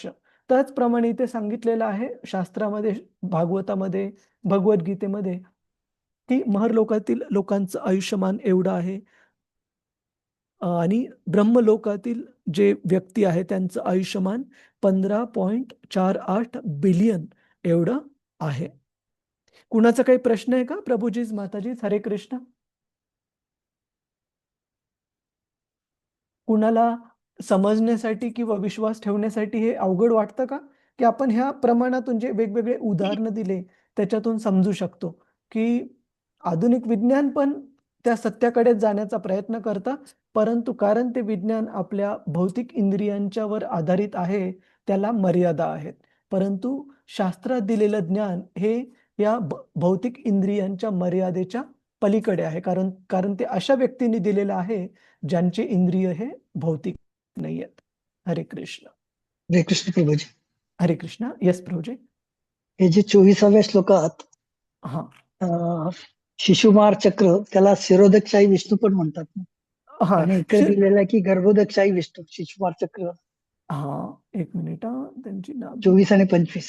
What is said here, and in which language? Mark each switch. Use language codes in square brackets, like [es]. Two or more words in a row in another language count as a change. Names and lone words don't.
[mr] त्याचप्रमाणे इथे सांगितलेलं आहे शास्त्रामध्ये, भागवतामध्ये, भगवद्गीतेमध्ये, की महरलोकातील लोकांचं आयुष्यमान एवढं आहे आणि ब्रह्मलोकातील जे व्यक्ती आहे त्यांचं आयुष्यमान 15.48 बिलियन एवढं आहे. कुणाचा काही प्रश्न आहे का? प्रभुजीज, माताजीज, [sa] हरे कृष्ण. [mr] कुणाला समजण्यासाठी किंवा विश्वास ठेवण्यासाठी हे अवघड वाटतं का? की आपण ह्या प्रमाणातून जे वेगवेगळे उदाहरणं दिले, त्याच्यातून समजू शकतो, की आधुनिक विज्ञान पण त्या सत्याकडे जाण्याचा प्रयत्न करतं. परंतु कारण ते विज्ञान आपल्या भौतिक इंद्रियांच्यावर आधारित आहे, त्याला मर्यादा आहेत. परंतु शास्त्रात दिलेलं ज्ञान हे या भौतिक इंद्रियांच्या मर्यादेच्या पलीकडे आहे, कारण कारण ते अशा व्यक्तीने दिलेलं आहे ज्यांचे इंद्रिय हे भौतिक नाही आहेत. [sa] हरे कृष्ण. हरे कृष्ण प्रभूजी. हरे कृष्ण. [mr] येस प्रभूजी. हे जे 24व्या श्लोकात हा शिशुमार चक्र, त्याला शिरोदकशाही विष्णू पण म्हणतात ना. हा आणि इकडे दिलेलं आहे की गर्भोदकशाही विष्णू, शिशुमार चक्र हा एक मिनिट हा, त्यांची नाव 24 आणि 25.